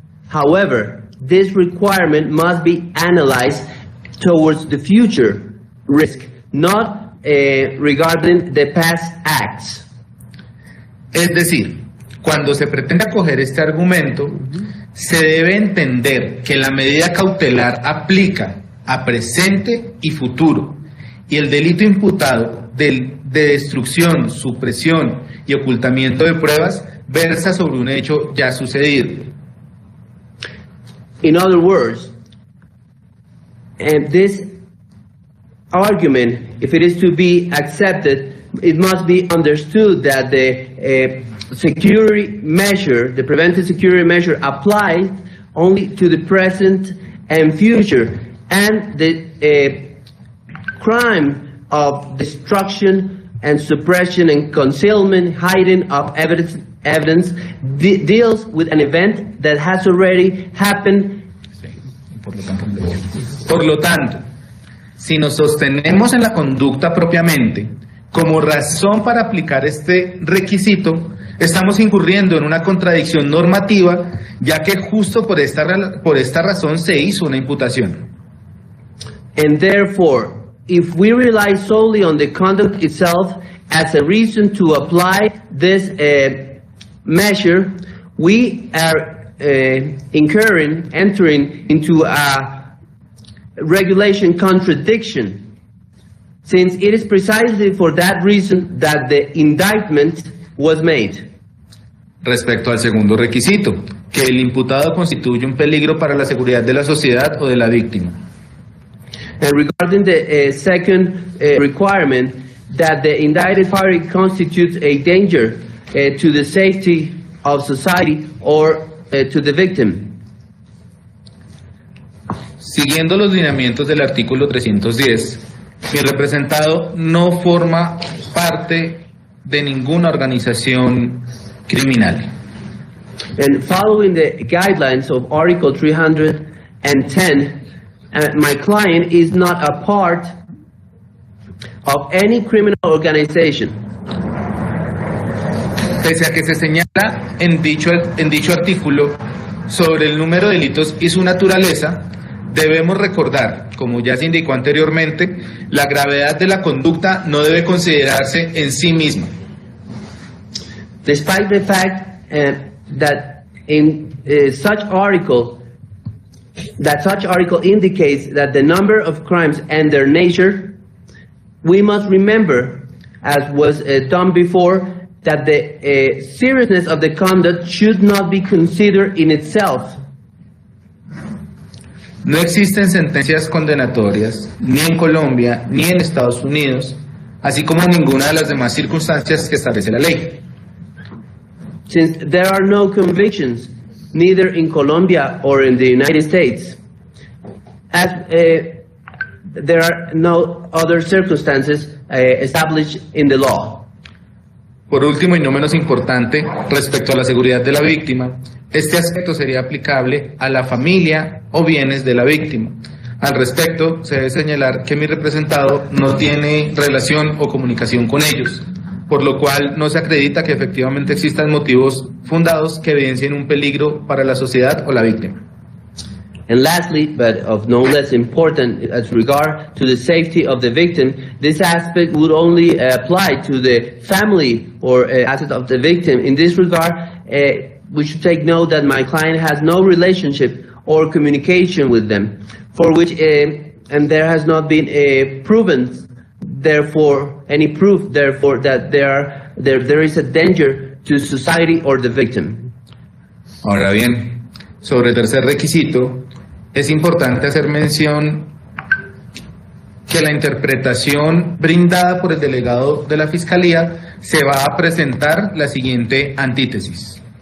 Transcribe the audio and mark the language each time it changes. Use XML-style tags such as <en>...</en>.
<en>However, this requirement must be analyzed towards the future risk, not regarding the past acts.</en> <es>Es decir, cuando se pretende acoger este argumento, se debe entender que la medida cautelar aplica a presente y futuro, y el delito imputado de destrucción, supresión y ocultamiento de pruebas versa sobre un hecho ya sucedido.</es> <en>In other words, this argument, if it is to be accepted, it must be understood that the security measure, the preventive security measure, applies only to the present and future, and the crime of destruction and suppression and concealment, hiding of evidence deals with an event that has already happened.</en> <es>Por lo tanto, si nos sostenemos en la conducta propiamente como razón para aplicar este requisito, estamos incurriendo en una contradicción normativa, ya que justo por esta razón se hizo una imputación.</es> <en>And therefore, if we rely solely on the conduct itself as a reason to apply this measure, we are entering into a regulation contradiction, since it is precisely for that reason that the indictment was made.</en> <es>Respecto al segundo requisito, que el imputado constituye un peligro para la seguridad de la sociedad o de la víctima.</es> <en>And regarding the second requirement, that the indicted party constitutes a danger to the safety of society or to the victim.</en> <es>Siguiendo los lineamientos del artículo 310, Mi representado no forma parte de ninguna organización criminal.</es> <en>And following the guidelines of Article 310, my client is not a part of any criminal organization.</en> <es>Pese a que se señala en dicho artículo sobre el número de delitos y su naturaleza, debemos recordar, como ya se indicó anteriormente, la gravedad de la conducta no debe considerarse en sí misma.</es> <en>Despite the fact that in such article indicates that the number of crimes and their nature, we must remember, as was done before, that the seriousness of the conduct should not be considered in itself.</en> <es>No existen sentencias condenatorias, ni en Colombia, ni en Estados Unidos, así como en ninguna de las demás circunstancias que establece la ley.</es> <en>Since there are no convictions, neither in Colombia or in the United States, as there are no other circumstances established in the law.</en> <es>Por último y no menos importante, respecto a la seguridad de la víctima, este aspecto sería aplicable a la familia o bienes de la víctima. Al respecto, se debe señalar que mi representado no tiene relación o comunicación con ellos, por lo cual no se acredita que efectivamente existan motivos fundados que evidencien un peligro para la sociedad o la víctima.</es> <en>And lastly, but of no less important as regard to the safety of the victim, this aspect would only apply to the family or asset of the victim. In this regard, we should take note that my client has no relationship or communication with them, for which, and there has not been proven, therefore, any proof, therefore, that there is a danger to society or the victim.</en> <es>Ahora bien, sobre el tercer requisito, es importante hacer mención que la interpretación brindada por el delegado de la Fiscalía se va a presentar la siguiente antítesis.</es>